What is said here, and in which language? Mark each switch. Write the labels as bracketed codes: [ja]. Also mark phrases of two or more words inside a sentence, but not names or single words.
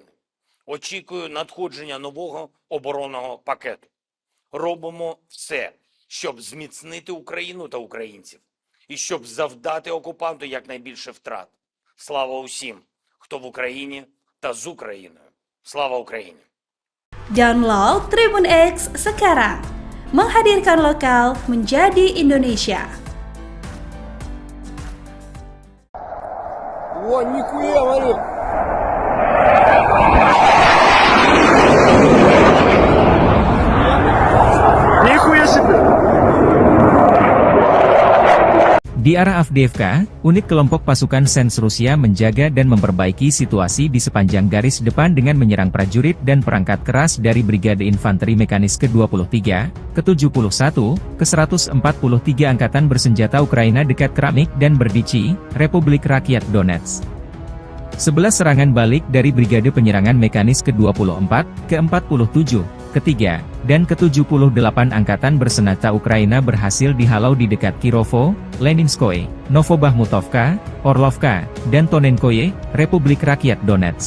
[uk] Очікую надходження нового оборонного пакету. Робимо все, щоб зміцнити Україну та українців і щоб завдати окупанту якнайбільше втрат. Слава усім, хто в Україні та з Україною. Слава Україні! [id] Download Tribun X sekarang, menghadirkan lokal menjadi Indonesia. [ru] О, нихуя, Варю! Нихуя себе! [id] Di arah Avdiivka, unit kelompok pasukan SENS Rusia menjaga dan memperbaiki situasi di sepanjang garis depan dengan menyerang prajurit dan perangkat keras dari Brigade Infanteri Mekanis ke-23, ke-71, ke-143 Angkatan Bersenjata Ukraina dekat Kramnik dan Berdichi, Republik Rakyat Donetsk. 11 serangan balik dari Brigade Penyerangan Mekanis ke-24, ke-47, ke-3, dan ke-78 Angkatan Bersenjata Ukraina berhasil dihalau di dekat Kirovo, Leninskoye, Novobahmutovka, Orlovka, dan Tonenkoye, Republik Rakyat Donetsk.